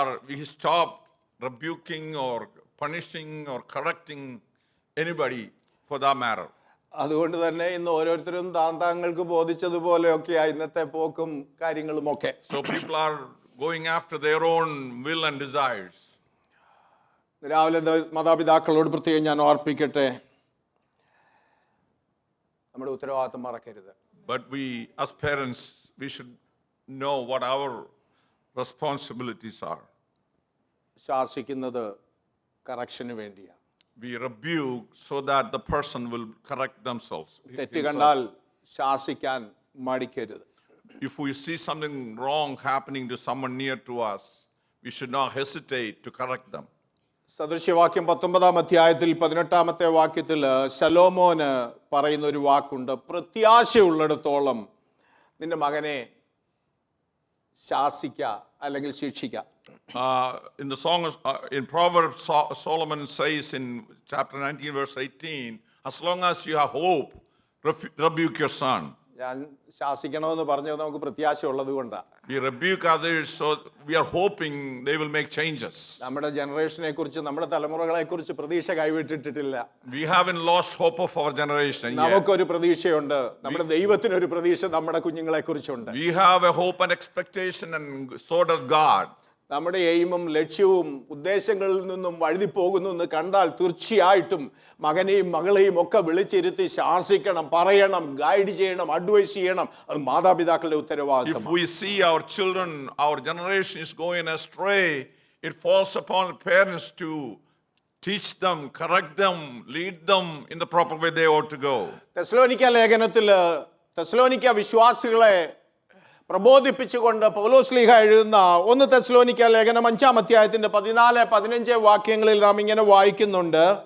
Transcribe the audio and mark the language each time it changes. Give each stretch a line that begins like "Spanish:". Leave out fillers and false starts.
English: We stop rebuking or punishing or correcting anybody for that matter.
Malayalam: അതുകൊണ്ട് തന്നെ ഇന്ന് ഓരോരുത്തരും താങ്കൾക്ക് ബോധിച്ചതുപോലെയൊക്കെയാ ഇന്നത്തെ പോക്കും കാര്യങ്ങളും ഒക്കെ.
English: So people are going after their own will and desires.
Malayalam: രാവിലെ മാതാപിതാക്കളോട് പ്രത്യേകം ഞാൻ ഓർപ്പിക്കട്ടെ, നമ്മുടെ ഉത്തരവാദിത്തം മറക്കരുത്.
English: But we as parents, we should know what our responsibilities are.
Malayalam: ശാസിക്കുന്നത് കറക്ഷന് വേണ്ടിയാണ്.
English: We rebuke so that the person will correct themselves.
Malayalam: തെറ്റ് കണ്ടാൽ ശാസിക്കാൻ മടിക്കരുത്.
English: If we see something wrong happening to someone near to us, we should not hesitate to correct them.
Malayalam: സദൃശ്യവാക്യം 19 അധ്യായത്തിൽ 18 വാക്യത്തിൽ ശലോമോന് പറയുന്ന ഒരു വാക്കുണ്ട്, പ്രത്യാശയുള്ളിടത്തോളം നിന്റെ മകനെ ശാസിക്ക അല്ലെങ്കിൽ ശിക്ഷിക്ക.
English: In the song, in Proverbs, Solomon says in chapter 19, verse 18, as long as you have hope, rebuke your son.
Malayalam: ഞാൻ ശാസിക്കണമെന്ന് പറഞ്ഞത് നമുക്ക് പ്രത്യാശ ഉള്ളത് കൊണ്ടാണ്.
English: We rebuke others, so we are hoping they will make changes.
Malayalam: നമ്മുടെ ജനറേഷനെ കുറിച്ച്, നമ്മുടെ തലമുറകളെ കുറിച്ച് പ്രതീക്ഷ കൈവിട്ടിട്ടില്ല.
English: We haven't lost hope of our generation yet.
Malayalam: നമുക്കൊരു പ്രതീക്ഷയുണ്ട്, നമ്മുടെ ദൈവത്തിനൊരു പ്രതീക്ഷ നമ്മുടെ കുഞ്ഞുങ്ങളെ കുറിച്ചുണ്ട്.
English: We have a hope and expectation, and so does God.
Malayalam: നമ്മുടെ എയിമും ലക്ഷ്യവും ഉദ്ദേശങ്ങളിൽ നിന്നും വഴുതി പോകുന്നു എന്ന് കണ്ടാൽ തീർച്ചയായിട്ടും മകനെയും മകളെയും ഒക്കെ വിളിച്ചിരുത്തി ശാസിക്കണം, പറയണം, ഗൈഡ് ചെയ്യണം, അഡ്വൈസ് ചെയ്യണം. അത് മാതാപിതാക്കളുടെ ഉത്തരവാദിത്തം.
English: If we see our children, our generation is going astray, it falls upon the parents to teach them, correct them, lead them in the proper way they ought to go.
Malayalam: തെസ്സലോനിക്ക ലേഖനത്തിൽ തെസ്സലോനിക്ക വിശ്വാസികളെ പ്രബോധിപ്പിച്ചുകൊണ്ട് പൗലോസ്ലീഹ എഴുതുന്ന 1 തെസ്സലോനിക്ക ലേഖനം 5 അധ്യായത്തിന്റെ 14-15 വാക്യങ്ങളിൽ നാം ഇങ്ങനെ വായിക്കുന്നുണ്ട്.